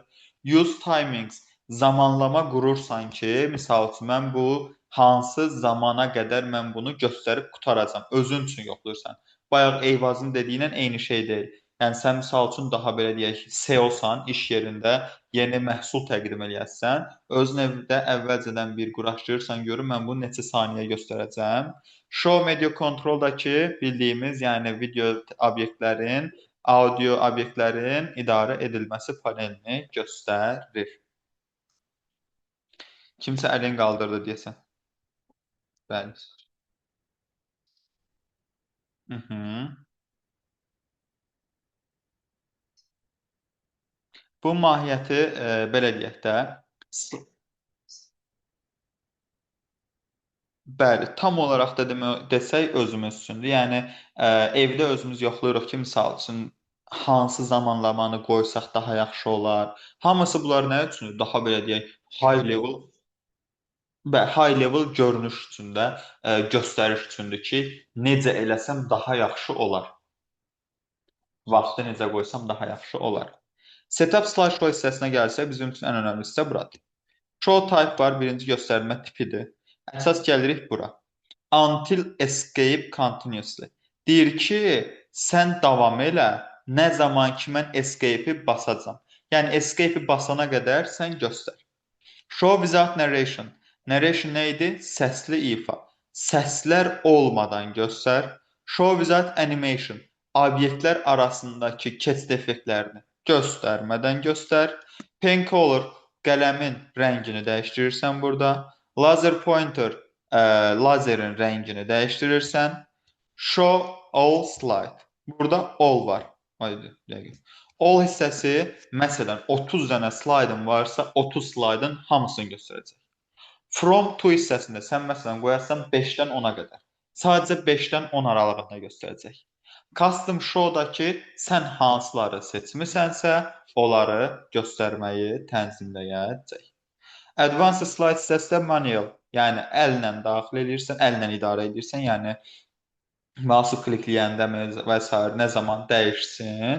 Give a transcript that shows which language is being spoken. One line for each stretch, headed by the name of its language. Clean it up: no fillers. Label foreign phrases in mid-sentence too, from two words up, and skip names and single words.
English: Use timings
Azerbaijani: zamanlama qurursan ki, misal üçün mən bu hansı zamana qədər mən bunu göstərib qutaracam. Özün üçün yoxlayırsan. Bayaq Eyvazın dediyindən eyni şey deyil. Yəni sən misal üçün daha belə deyək, SEO-san, iş yerində yeni məhsul təqdim eləyəsən, özün evdə əvvəlcədən bir quraşdırırsan, görüm mən bunu neçə saniyə göstərəcəm.
English: Show media control-
Azerbaijani: dakı bildiyimiz, yəni video obyektlərin, audio obyektlərin idarə edilməsi panelini göstərir. Kimsə əlini qaldırdı deyəsən. Bəli. Bu mahiyyəti belə deyək də, bəli, tam olaraq da desək özümüz üçündür. Yəni evdə özümüz yoxlayırıq ki, misal üçün hansı zamanlamanı qoysaq daha yaxşı olar. Hamısı bunlar nə üçündür? Daha belə deyək,
English: high level
Azerbaijani: görünüş üçün də, göstəriş üçündür ki, necə eləsəm daha yaxşı olar. Vaxtı necə qoysam daha yaxşı olar.
English: Setup slideshow
Azerbaijani: hissəsinə gəlsək, bizim üçün ən önəmli hissə buradır.
English: Show type
Azerbaijani: var, birinci göstərmə tipidir. Əsas gəlirik bura.
English: Until escape continuously.
Azerbaijani: Deyir ki, sən davam elə, nə zaman ki mən escape-i basacam. Yəni escape-i basana qədər sən göstər.
English: Show without narration.
Azerbaijani: Narration nə idi? Səsli ifa. Səslər olmadan göstər.
English: Show without animation.
Azerbaijani: Obyektlər arasındakı keçid effektlərini göstərmədən göstər.
English: Pen color,
Azerbaijani: qələmin rəngini dəyişdirirsən burada.
English: Laser pointer,
Azerbaijani: lazerin rəngini dəyişdirirsən.
English: Show all slide.
Azerbaijani: Burada all var. Haydi, dəqiq. All hissəsi, məsələn, 30 dənə slaydın varsa, 30 slaydın hamısını göstərəcək.
English: From to
Azerbaijani: hissəsində sən məsələn qoyarsan 5-dən 10-a qədər. Sadəcə 5-dən 10 aralığında göstərəcək.
English: Custom show-
Azerbaijani: dakı sən hansıları seçmisənsə, onları göstərməyi tənzimləyəcək.
English: Advanced slide
Azerbaijani: hissəsində manual, yəni əllə daxil edirsən, əllə idarə edirsən, yəni mouse klikləyəndə və s. nə zaman dəyişsin.